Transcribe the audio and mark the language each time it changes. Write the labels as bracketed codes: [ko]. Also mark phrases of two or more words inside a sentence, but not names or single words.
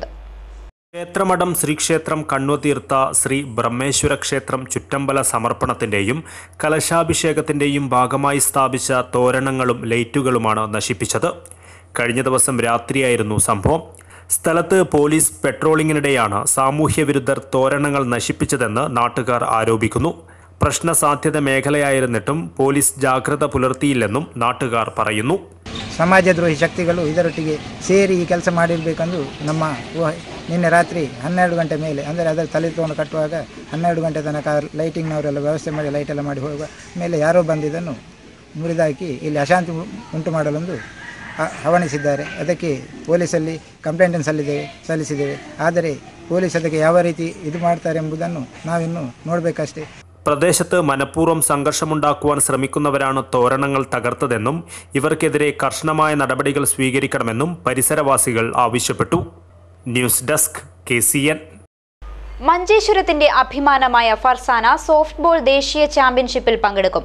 [ml] ക്ഷേത്രമഠം ശ്രീക്ഷേത്രം കണ്വതീർത്ത ശ്രീ ബ്രഹ്മേശ്വര ക്ഷേത്രം ചുറ്റമ്പല സമർപ്പണത്തിന്റെയും കലശാഭിഷേകത്തിന്റെയും ഭാഗമായി സ്ഥാപിച്ച തോരണങ്ങളും ലൈറ്റുകളുമാണ് നശിപ്പിച്ചത്. കഴിഞ്ഞ ദിവസം രാത്രിയായിരുന്നു സംഭവം. സ്ഥലത്ത് പോലീസ് പെട്രോളിങ്ങിനിടെയാണ് സാമൂഹ്യവിരുദ്ധർ തോരണങ്ങൾ നശിപ്പിച്ചതെന്ന് നാട്ടുകാർ ആരോപിക്കുന്നു. പ്രശ്നസാധ്യത മേഖലയായിരുന്നിട്ടും പോലീസ് ജാഗ്രത പുലർത്തിയില്ലെന്നും നാട്ടുകാർ പറയുന്നു. [kn] ಸಮಾಜದ್ರೋಹಿ ಶಕ್ತಿಗಳು ಇದರೊಟ್ಟಿಗೆ ಸೇರಿ ಈ ಕೆಲಸ ಮಾಡಿರಬೇಕೆಂದು ನಮ್ಮ ನಿನ್ನೆ ರಾತ್ರಿ 12 ಗಂಟೆ ಮೇಲೆ ಅಂದರೆ ಅದರ ತಲೆ ತಗೊಂಡು ಕಟ್ಟುವಾಗ 12 ಗಂಟೆ ತನಕ ಲೈಟಿಂಗ್ನವರೆಲ್ಲ ವ್ಯವಸ್ಥೆ ಮಾಡಿ ಲೈಟೆಲ್ಲ ಮಾಡಿ ಹೋಗುವ ಮೇಲೆ ಯಾರೋ ಬಂದಿದ್ದನ್ನು ಮುರಿದಾಕಿ ಇಲ್ಲಿ ಅಶಾಂತಿ ಉಂಟು ಮಾಡಲೆಂದು ಹವಣಿಸಿದ್ದಾರೆ. ಅದಕ್ಕೆ ಪೊಲೀಸಲ್ಲಿ ಕಂಪ್ಲೇಂಟನ್ನು ಸಲ್ಲಿಸಿದ್ದೇವೆ. ಆದರೆ ಪೊಲೀಸ್ ಅದಕ್ಕೆ ಯಾವ ರೀತಿ ಇದು ಮಾಡ್ತಾರೆ ಎಂಬುದನ್ನು ನಾವಿನ್ನು ನೋಡಬೇಕಷ್ಟೇ. [ml] പ്രദേശത്ത് മനഃപൂർവ്വം സംഘർഷമുണ്ടാക്കുവാൻ ശ്രമിക്കുന്നവരാണ് തോരണങ്ങൾ തകർത്തതെന്നും ഇവർക്കെതിരെ കർശനമായ നടപടികൾ സ്വീകരിക്കണമെന്നും പരിസരവാസികൾ ആവശ്യപ്പെട്ടു. ന്യൂസ് ഡെസ്ക് KCN. മഞ്ചേശ്വരത്തിന്റെ അഭിമാനമായ ഫർസാന സോഫ്റ്റ് ബോൾ ദേശീയ ചാമ്പ്യൻഷിപ്പിൽ പങ്കെടുക്കും.